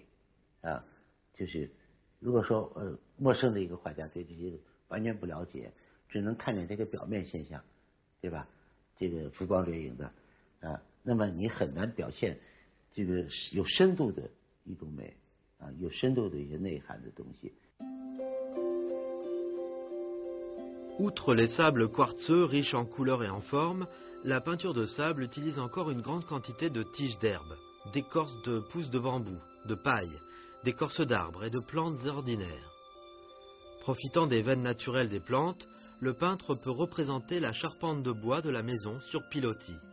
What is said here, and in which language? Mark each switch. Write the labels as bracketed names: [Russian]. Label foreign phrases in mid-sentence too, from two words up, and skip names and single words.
[Chinese] 就是如果说陌生的一个画家对这些完全不了解，只能看见这个表面现象，对吧？这个浮光掠影的那么你很难表现这个有深度的一种美有深度的一些内涵的东西。 [French] Outre les sables quartzeux riches en couleurs et en formes, la peinture de sable utilise encore une grande quantité de tiges d'herbe, d'écorces de pousses de bambou, de paille, d'écorces d'arbres et de plantes ordinaires. Profitant des veines naturelles des plantes, le peintre peut représenter la charpente de bois de la maison sur pilotis.